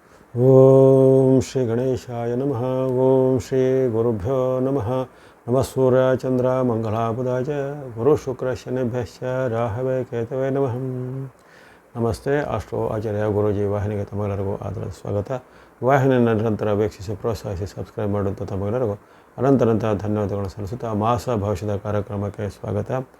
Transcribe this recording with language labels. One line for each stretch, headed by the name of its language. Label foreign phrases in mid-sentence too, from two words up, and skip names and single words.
Sanskrit: ಓಂ ಶ್ರೀ ಗಣೇಶಾಯ ನಮಃ. ಓಂ ಶ್ರೀ ಗುರುಭ್ಯೋ ನಮಃ. ನಮಃ ಸೂರ್ಯ ಚಂದ್ರ ಮಂಗಳಾಬುಧಾಯ ಗುರು ಶುಕ್ರ ಶನಿಭ್ಯಶ್ಚ ರಾಹವೇ ಕೇತವೇ ನಮಃ.
Kannada: ನಮಸ್ತೆ. ಆಸ್ಟ್ರೋ ಆಚಾರ್ಯ ಗುರೂಜಿ ವಾಹಿನಿಗೆ ತಮ್ಮೆಲ್ಲರಿಗೂ ಆದರದ ಸ್ವಾಗತ. ವಾಹಿನಿಯನ್ನು ನಿರಂತರ ವೀಕ್ಷಿಸಿ ಪ್ರೋತ್ಸಾಹಿಸಿ ಸಬ್ಸ್ಕ್ರೈಬ್ ಮಾಡುವಂಥ ತಮ್ಮೆಲ್ಲರಿಗೂ ಅನಂತ ಧನ್ಯವಾದಗಳು ಸಲ್ಲಿಸುತ್ತಾ ಮಾಸ ಭವಿಷ್ಯದ ಕಾರ್ಯಕ್ರಮಕ್ಕೆ ಸ್ವಾಗತ.